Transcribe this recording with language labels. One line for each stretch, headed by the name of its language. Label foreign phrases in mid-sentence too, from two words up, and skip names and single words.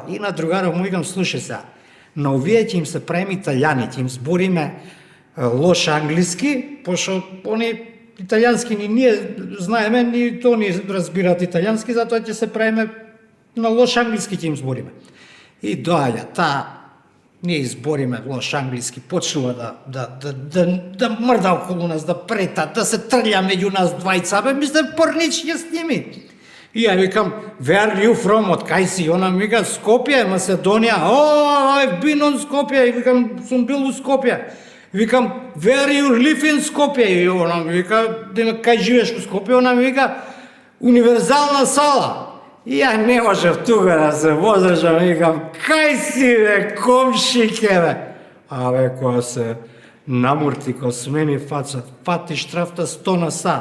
Macedonian: И на другаров му викам, слушај сега, на овие ќе им се правиме италјани, ќе им збориме лош англиски, пошто они италијански ни ние знаеме, ни то ни разбираат италијански, затоа ќе се правиме на лош англиски ќе им збориме. И доаѓа таа ние избориме лош англиски, почнува да мрда околу нас, да прета, да се трља меѓу нас двајца, бе, мисле, порнич ќе сними. И ја викам,
English: where are you from,
Macedonian: од кај си? Она ми вика, Скопје, Македонија.
English: I've been on
Macedonian: Скопје. И викам, сум бил у Скопје. Викам,
English: where you live in Скопје?
Macedonian: И она ми вика, кај живееш у Скопје? Она ми вика, универзална сала. И ја не можев тука да се возрежам, викам, кај си, бе, комшике, бе? Абе, која се намурти, која смени фаца, фати штрафта 100 на сат.